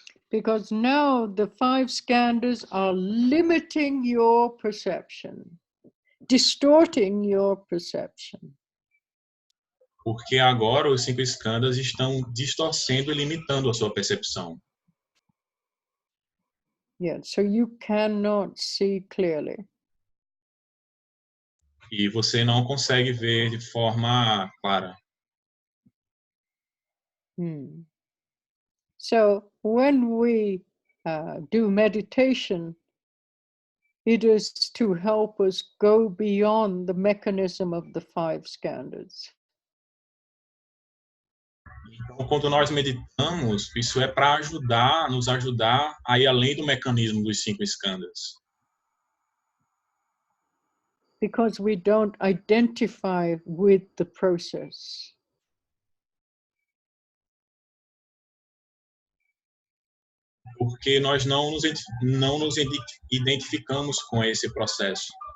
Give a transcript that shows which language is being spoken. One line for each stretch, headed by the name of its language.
English: Because now the five skandhas are limiting your perception, distorting your perception.
Portuguese: Porque agora os 5 skandhas estão distorcendo e limitando a sua percepção.
English: Yeah, so you cannot see clearly.
Portuguese: E você não consegue ver de forma clara.
English: So when we do meditation, it is to help us go beyond the mechanism of the five skandhas.
Portuguese: Então, quando nós meditamos, isso é para nos ajudar a ir além do mecanismo dos 5 skandhas.
English: Because we don't identify with the process.
Portuguese: porque nós não nos identificamos com esse processo.